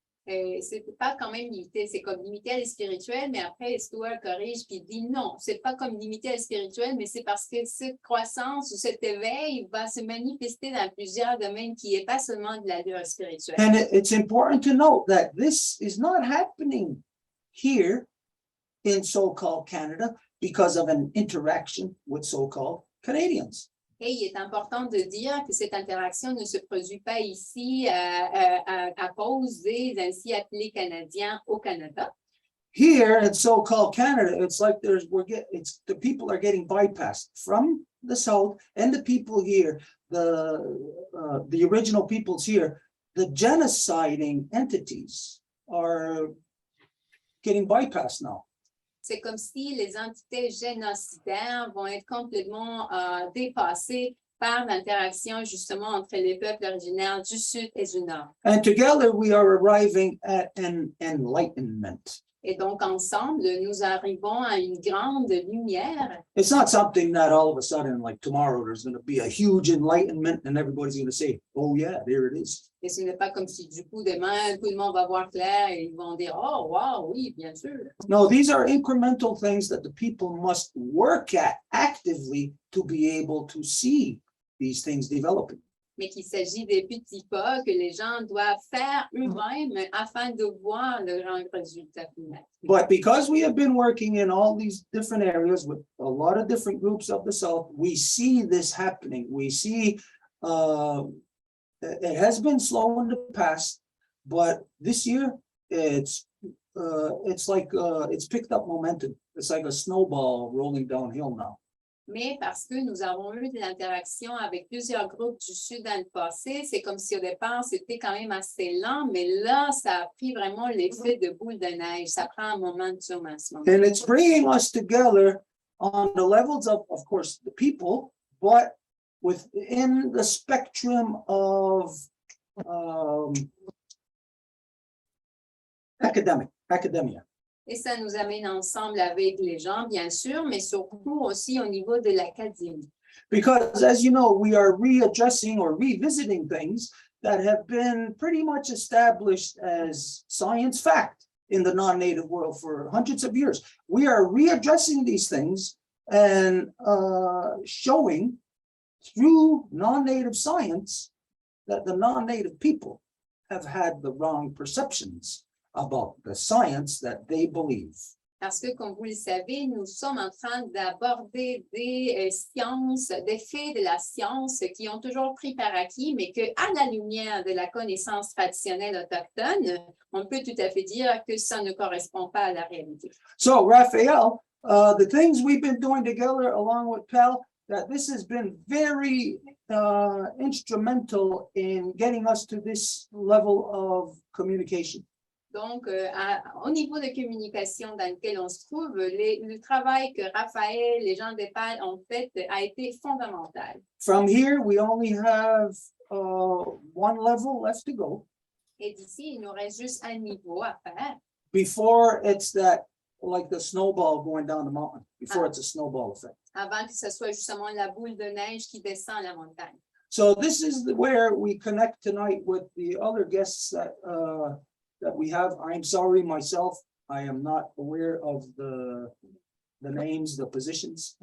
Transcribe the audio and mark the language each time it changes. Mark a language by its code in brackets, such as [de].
[fr] C'est pas quand même limité, c'est comme limité à le spirituel, mais après, Stuart corrige puis dit non, c'est pas comme limité à le spirituel, mais c'est parce que cette croissance ou cet éveil va se manifester dans plusieurs domaines qui n'est pas seulement de l'allure spirituelle. [en] And it's important to note that this is not happening here in so-called Canada because of an interaction with so-called Canadians. [fr] Et il est important de dire que cette interaction ne se produit pas ici à cause des ainsi appelés Canadiens au Canada. [en] Here in so-called Canada, it's like the people are getting bypassed from the South and the people here, the original peoples here, the genociding entities are getting bypassed now. [fr] C'est comme si les entités génocidaires vont être complètement dépassées par l'interaction justement entre les peuples originaires du Sud et du Nord. [en] And together we are arriving at an enlightenment. [fr] Et donc, ensemble, nous arrivons à une grande lumière. [en] It's not something that all of a sudden, like tomorrow, there's going to be a huge enlightenment and everybody's going to say, oh yeah, there it is. [fr] Et ce n'est pas comme si du coup, demain, tout le monde va voir clair et ils vont dire, oh, wow, oui, bien sûr. [en] No, these are incremental things that the people must work at actively to be able to see these things developing. [fr] Mais qu'il s'agit des petits pas que les gens doivent faire eux-mêmes afin de voir le grand résultat final. [en] But because we have been working in all these different areas with a lot of different groups of the South, we see this happening. We see it has been slow in the past, but this year it's like it's picked up momentum. It's like a snowball rolling downhill now. [fr] Mais parce que nous avons eu de l'interaction avec plusieurs groupes du Sud dans le passé, c'est comme si au départ, c'était quand même assez lent, mais là, ça a pris vraiment l'effet de boule de neige. Ça prend un momentum à ce moment. [en] And it's bringing us together on the levels of course, the people, but within the spectrum of academia. [fr] Et ça nous amène ensemble avec les gens, bien sûr, mais surtout aussi au niveau de l'académie. [en] Because as you know, we are readdressing or revisiting things that have been pretty much established as science fact in the non-native world for hundreds of years. We are readdressing these things and showing through non-native science that the non-native people have had the wrong perceptions about the science that they believe. [fr] Parce que, comme vous le savez, nous sommes en train d'aborder des sciences, des faits de la science qui ont toujours pris par acquis, mais qu'à la lumière de la connaissance traditionnelle autochtone, on peut tout à fait dire que ça ne correspond pas à la réalité. [en] So, Raphael, the things we've been doing together along with Pell, that this has been very instrumental in getting us to this level of communication. [fr] Donc, au niveau de communication dans lequel on se trouve, le travail que Raphaël, les gens d'EPAL ont fait a été fondamental. [en] From here, we only have one level left to go. [fr] Et d'ici, il nous reste juste un niveau à faire. [en] Before it's that, like the snowball going down the mountain, before it's a snowball effect. [fr] Avant que ce soit justement la boule de neige qui descend la montagne. [en] So this is where we connect tonight with the other guests that we have. I'm sorry myself, I am not aware of the names, the positions.